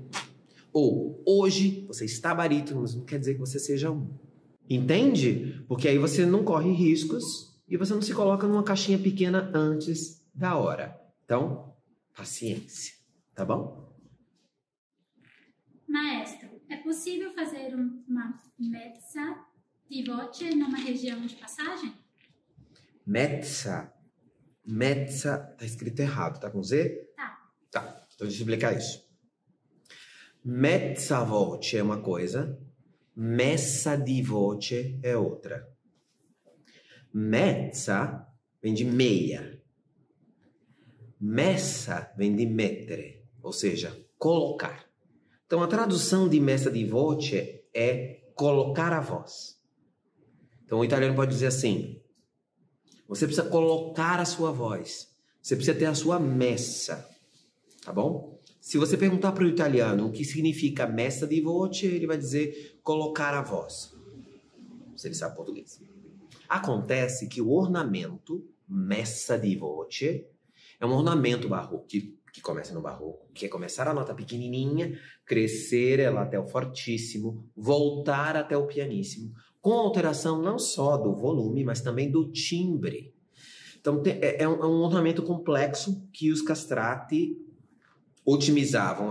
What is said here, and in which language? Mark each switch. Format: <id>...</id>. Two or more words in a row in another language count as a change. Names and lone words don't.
<pt>Ou, hoje, você está barítono, mas não quer dizer que você seja um. Entende? Porque aí você não corre riscos e você não se coloca numa caixinha pequena antes da hora. Então, paciência. Tá bom? Maestro, é possível fazer uma</pt> <it>mezza di voce</it> <pt>numa região de passagem? Mezza. Mezza, tá escrito errado, tá com Z? Tá, então deixa eu explicar isso.</pt> <it>Mezza voce</it> <pt>é uma coisa,</pt> <it>messa di voce</it> <pt>é outra. Mezza vem de meia. Messa vem de mettere, ou seja, colocar. Então a tradução de</pt> <it>messa di voce</it> <pt>é colocar a voz. Então o italiano pode dizer assim, você precisa colocar a sua voz. Você precisa ter a sua messa. Tá bom? Se você perguntar para o italiano o que significa</pt> <it>messa di voce,</it> <pt>ele vai dizer colocar a voz. Se ele sabe português. Acontece que o ornamento,</pt> <it>messa di voce,</it> <pt>é um ornamento barroco, que começa no barroco, que é começar a nota pequenininha, crescer ela até o fortíssimo, voltar até o pianíssimo, com alteração não só do volume, mas também do timbre. Então, é um ornamento complexo que os castrati otimizavam.</pt>